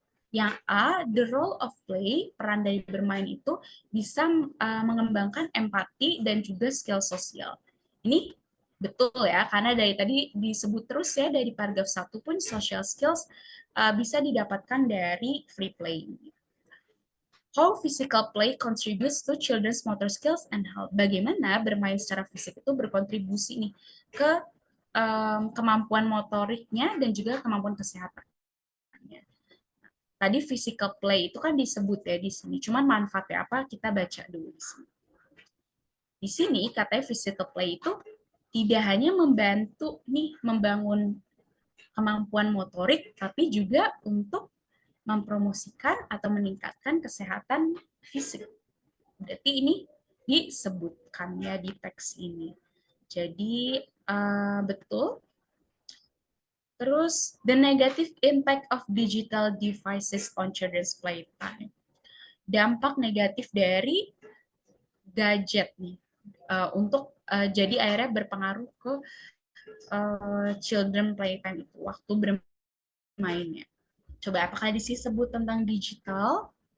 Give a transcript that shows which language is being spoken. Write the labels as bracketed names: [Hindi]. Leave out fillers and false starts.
[Indonesian] Yang A, [English] the role of play, [Indonesian] peran dari bermain itu bisa mengembangkan empati dan juga skill sosial. Ini betul ya, karena dari tadi disebut terus ya, dari paragraf 1 pun social skills bisa didapatkan dari free play. [English] How physical play contributes to children's motor skills and health. [Indonesian] Bagaimana bermain secara fisik itu berkontribusi nih ke kemampuan motoriknya dan juga kemampuan kesehatan. Tadi physical play itu kan disebut ya di sini. Cuman manfaatnya apa? Kita baca dulu di sini. Di sini katanya physical play itu tidak hanya membantu nih membangun kemampuan motorik, tapi juga untuk mempromosikan atau meningkatkan kesehatan fisik. Berarti ini disebutkannya di teks ini. Jadi betul. Terus [English] the negative impact of digital devices on children's playtime. [Indonesian] Dampak negatif dari gadget nih untuk jadi akhirnya berpengaruh ke [English] children playtime [Indonesian] itu waktu bermainnya. Coba apakah di sini sebut tentang digital?